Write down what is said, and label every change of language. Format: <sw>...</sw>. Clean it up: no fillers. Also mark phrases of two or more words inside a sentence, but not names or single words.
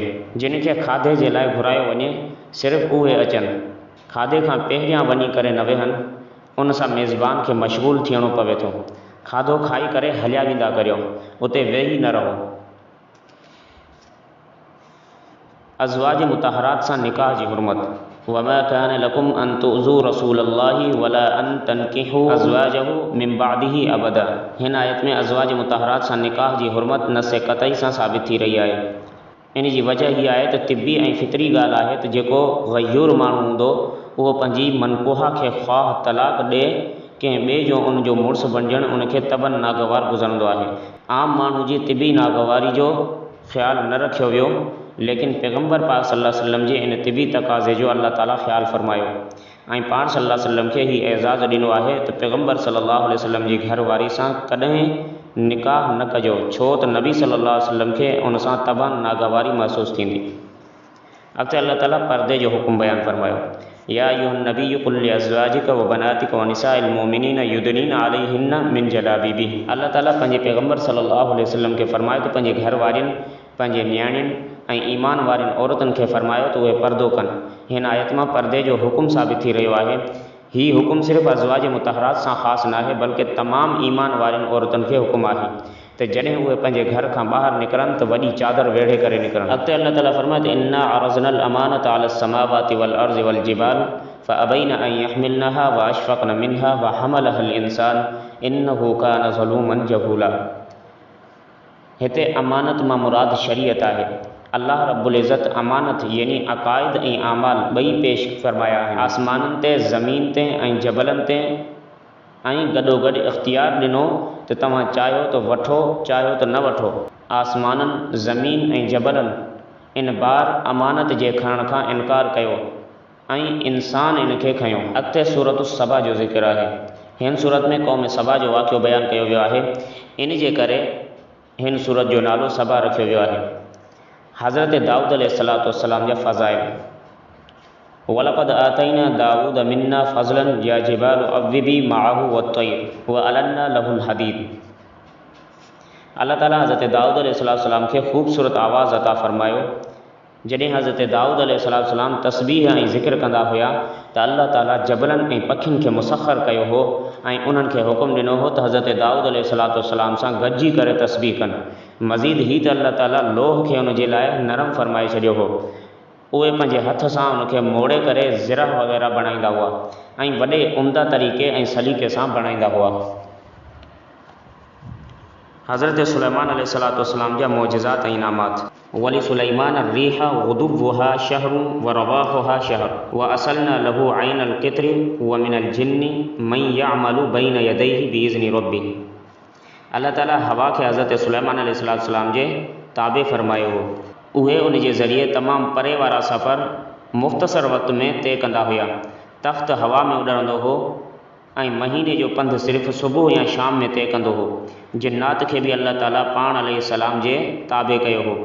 <sd>जिन खे खाधे जे लाइ घुरायो वञे सिर्फ़ु उहे अचनि, खाधे खां पहिरियां वञी करे न वेहनि, उन सां मेज़बान खे मशगूल थियणो पवे थो। खाधो खाई करे हलिया वेंदा करियो, उते वेही न रहो। अज़वाज मुतहरात सां निकाह जी हुरमत।</sd> <ar>وما كان لكم أن تؤذوا رسول الله ولا أن تنكحوا أزواجه من بعده أبدا.</ar> <sd>हिन आयत में अज़वाज मुतहरात सां निकाह जी हुरमत न से क़तई सां साबित थी रही आहे। इन जी वजह हीअ आहे त तिबी ऐं फितरी ॻाल्हि आहे त जेको ग़यूर माण्हू हूंदो उहो पंहिंजी मनकोहा खे ख़्वाह तलाक ॾे कंहिं ॿिए जो उनजो मुड़ुसु बणिजणु उनखे तबन नागवार गुज़रंदो आहे। आम माण्हू जी तिबी नागवारी जो ख़्यालु न रखियो वियो, लेकिन पैगम्बर पाक</sd> <ar>صلى الله عليه وسلم</ar> <sd>जे इन तिबी तक़ाज़े जो अल्लाह ताला ख़्यालु फरमायो ऐं पाण</sd> <ar>صلى الله عليه وسلم</ar> <sd>खे हीउ एज़ाज़ ॾिनो आहे त पैगम्बर</sd> <ar>صلى الله عليه وسلم</ar> <sd>जी घरवारी सां कॾहिं निकाह न कजो, छो त नबी</sd> <ar>صلى الله عليه وسلم</ar> <sd>खे उन सां तबान नागवारी महसूसु थींदी। अॻिते अल्लाह ताला पर्दे जो हुकुम बयानु फरमायो।</sd> <ar>يا أيها النبي قل لأزواجك وبناتك ونساء المؤمنين يدنين عليهن من جلابيبه.</ar> <sd>अल्लाह ताला पंहिंजे पैगम्बर</sd> <ar>صلى الله عليه وسلم</ar> <sd>खे फरमायो त पंहिंजे घर वारियुनि, पंहिंजे न्याणियुनि ऐं ईमान वारियुनि औरतुनि खे फरमायो त उहे पर्दो कनि। हिन आयत मां पर्दे जो हुकुम साबित थी रहियो आहे। हीउ हुकुम सिर्फ़ु अज़वाज मुतहरात सां ख़ासि न आहे, बल्कि तमामु ईमान वारियुनि औरतुनि खे हुकुम आहे त जॾहिं उहे पंहिंजे घर खां ॿाहिरि निकिरनि त वॾी चादर वेढ़े करे निकिरनि। अॻिते अल्लाह ताला फरमाए त</sd> <ar>إنا عرضنا الأمانة على السماوات والأرض والجبال فأبين أن يحملنها وأشفقن منها وحملها الإنسان إنه كان ظلوما جهولا.</ar> <sd>हिते अमानत मां मुराद शरीयत आहे। अल्लाह रब्बुल इज़्ज़त अमानत यानी अक़ाइद ऐं आमाल ॿई पेश फ़रमाया आहिनि, आसमाननि ते, ज़मीन ते ऐं जबलनि ते, ऐं गॾोगॾु इख़्तियार ॾिनो त तव्हां चाहियो त वठो, चाहियो त न वठो। आसमाननि, ज़मीन ऐं जबलनि इन बार अमानत जे खणण खां इनकार कयो ऐं इंसान इन खे खयो। अॻिते सूरत सबा जो ज़िक्र आहे। हिन सूरत में क़ौम सबा जो वाक़ियो बयानु कयो वियो आहे। इन जे करे हिन सूरत जो नालो सबा रखियो वियो आहे। हज़रत दाऊद अलैहिस्सलाम जा फ़ज़ाइल।</sd> <ar>ولقد آتينا داود منا فضلا يا جبال أوبي معه والطير وألنا له الحديد.</ar> <sd>अल्लाह ताला हज़रत दाऊद अलैहिस्सलाम खे ख़ूबसूरत आवाज़ अता फ़रमायो। जॾहिं हज़रत दाऊद अलैहिस्सलाम तस्बीह ऐं ज़िक्र कंदा हुआ त अल्लाह ताला जबलनि ऐं पखियुनि खे मुसख़र कयो हो ऐं उन्हनि खे हुकुम ॾिनो हो त हज़रत दाऊद अलैहिस्सलाम सां गॾिजी करे तस्बीह कनि। मज़ीद ही त अल्लाह ताला लोह खे उन जे लाइ नरम फ़रमाए छॾियो हो। उहे पंहिंजे हथ सां उनखे मोड़े करे ज़िरह वग़ैरह बणाईंदा हुआ ऐं वॾे उम्दा तरीक़े ऐं सलीक़े सां बणाईंदा हुआ। हज़रत सुलेमान अलैहिस्सलाम जा मोजिज़ात ऐं इनामात।</sd> <ar>ولسليمان الريح غدوها شهر ورواحها شهر وأسلنا له عين القطر ومن الجن من يعمل بين يديه بإذن ربه.</ar> <sd>अल्लाह ताला हवा खे हज़रत सुलेमान अलैहिस्सलाम जे ताबे फ़रमायो हो। उहे उन जे ज़रिए तमामु परे वारा सफ़र मुख़्तसर वक़्त में तय कंदा हुआ। तख़्त हवा में उॾंदो हो ऐं महीने जो पंधु सिर्फ़ु सुबुह या शाम में तय कंदो हो। जिन्नात खे बि अल्लाह ताला पाण अलैहिस्सलाम जे ताबे कयो हो।</sd>